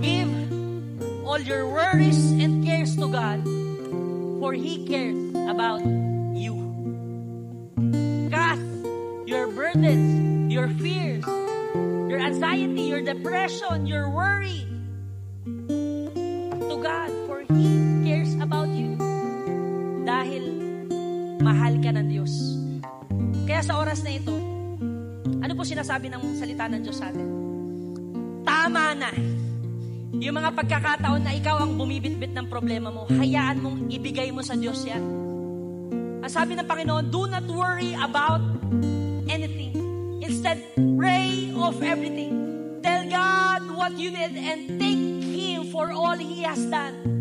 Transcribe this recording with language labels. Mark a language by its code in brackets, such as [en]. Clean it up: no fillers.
[en] Give all your worries and cares to God, for He cares about you. Cast your burdens, your fears, your anxiety, your depression, your worry to God, for He cares about you. [tl] Dahil mahal ka ng Diyos. Kaya sa oras na ito, ano po sinasabi ng salita ng Diyos sa atin? Tama na. Yung mga pagkakataon na ikaw ang bumibitbit ng problema mo, hayaan mong ibigay mo sa Diyos yan. Ang sabi ng Panginoon, [en] do not worry about anything. Instead, pray of everything. Tell God what you need and thank Him for all He has done.